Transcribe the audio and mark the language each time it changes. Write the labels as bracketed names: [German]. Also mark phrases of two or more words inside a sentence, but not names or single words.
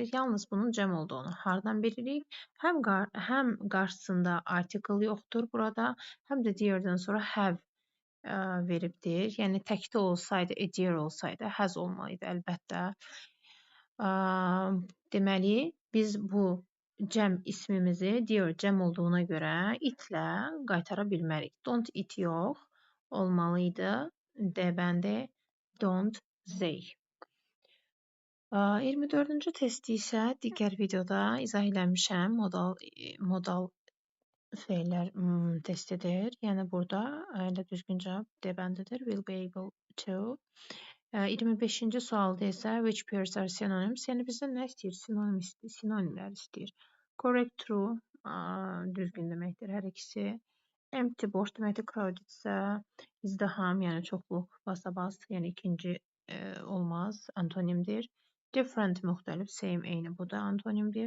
[Azerbaijani] Yalnız bunun cəm olduğunu hardan bilirik? Həm qarşısında article yoxdur burada, həm də deerdən sonra have veribdir. Yəni təkdə olsaydı, deer olsaydı, has olmalıydı əlbəttə. Deməli, biz bu cəm ismimizi deer cəm olduğuna görə itlə qaytara bilmərik. [English] Don't eat [Azerbaijani] yox olmalıydı. D bəndi [English] don't they. [Azerbaijani] 24-cü testi isə digər videoda izah eləmişəm. Modal feillər testidir. Yəni burada elə düzgün cavab D bəndidir. [English] Will be able to. [Azerbaijani] 25-ci sualda isə [English] which pairs are synonyms? [Azerbaijani] Yəni bizdən nə istəyir? Sinonimlər istəyir. [English] Correct, true, [Azerbaijani] düzgün deməkdir hər ikisi. Empty, boş deməkdir. Crowded isə izdiham, yəni çoxluq, basa-bas, yəni ikinci olmaz, antonimdir. Different, müxtəlif, same, eyni, bu da antonimdir.